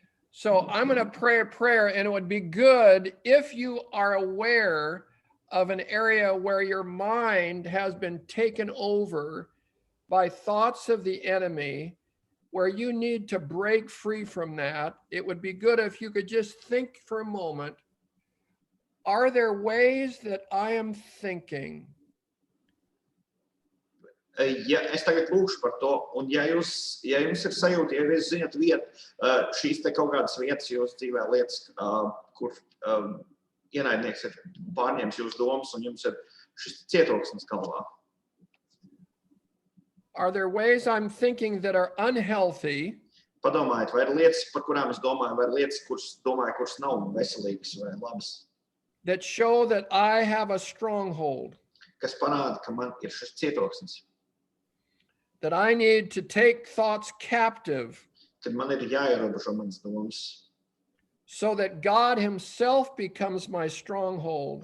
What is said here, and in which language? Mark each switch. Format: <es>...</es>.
<en>So I'm going to pray a prayer, and it would be good if you are aware of an area where your mind has been taken over by thoughts of the enemy, where you need to break free from that. It would be good if you could just think for a moment, are there ways that I am thinking?</en> <lv>Ja es tagad lūkšu par to, un ja jums ir sajūta, ja jūs zināt šīs te kaut kādas vietas jūsu dzīvē, lietas, kur ienaidnieks ir pārņēmis jūsu domas, un jums ir šis cietoksnis galvā.</lv> <en>Are there ways I'm thinking that are unhealthy?</en> <lv>Padomājiet, vai ir lietas, par kurām es domāju, vai ir lietas, kuras nav veselīgas vai labas,</lv> <en>that show that I have a stronghold,</en> <lv>kas parāda, ka man ir šis cietoksnis,</lv> <en>that I need to take thoughts captive</en> <lv>kad man ir jāierobežo manas domas,</lv> <en>so that God himself becomes my stronghold,</en>